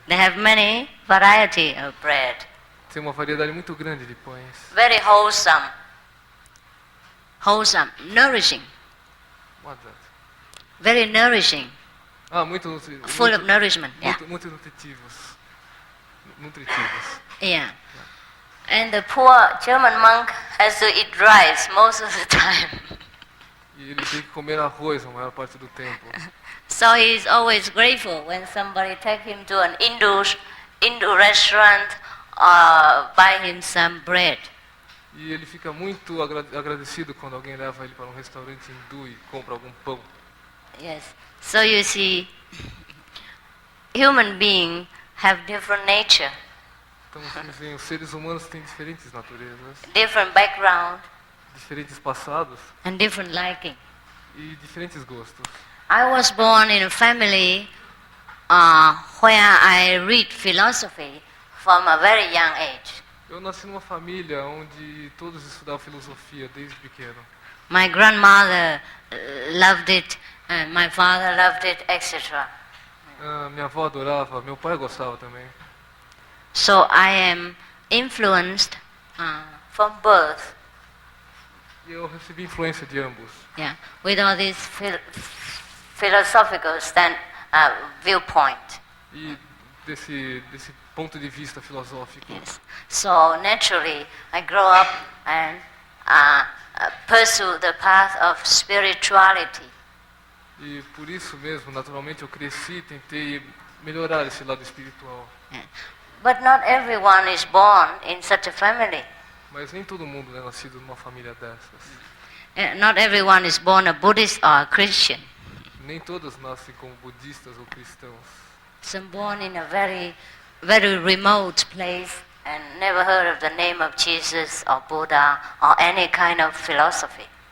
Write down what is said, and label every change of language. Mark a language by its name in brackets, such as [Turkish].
[English] They have many variety of bread. [Portuguese] Tem uma variedade muito grande de pães. [English] Very wholesome. Wholesome, nourishing. What's that? Very nourishing. [Portuguese] Muito [English] Full of nourishment. Yeah. [Portuguese] muito nutritivos. Nutritivos. [English] Yeah. And the poor German monk has to eat rice most of the time. [Portuguese] E ele tem que comer arroz a maior parte do tempo. [English] So he's always grateful when somebody take him to an Hindu restaurant or buy him some bread. [Portuguese] E ele fica muito agradecido quando alguém leva ele para um restaurante hindu e compra algum pão. [English] Yes. So you see, human beings have different nature, [Portuguese] Então, assim, os seres humanos têm diferentes naturezas, [English] different background, [Portuguese] diferentes passados [English] and different liking. [Portuguese] e diferentes gostos. [English] I was born in a family where I read philosophy from a very young age. [Portuguese] Eu nasci numa família onde todos estudavam filosofia desde pequeno. [English] My grandmother loved it, and my father loved it, etc. [Portuguese] Minha avó adorava, meu pai gostava também. [English] So I am influenced from birth, [Portuguese] E eu recebi influência de ambos. [English] yeah, with all this philosophical viewpoint. [Portuguese] E desse ponto de vista filosófico. [English] Yes. So naturally, I grow up and pursue the path of spirituality. [Portuguese] E por isso mesmo, naturalmente, eu cresci e tentei melhorar esse lado espiritual. [English] Yeah. But not everyone is born in such a family. [Portuguese] Mas nem todo mundo é nascido numa família dessas. [English] Not everyone is born a Buddhist or a Christian. [Portuguese] Nem todos nascem como budistas ou cristãos. [English] Some born in a very, very remote place and never heard of the name of Jesus or Buddha or any kind of philosophy.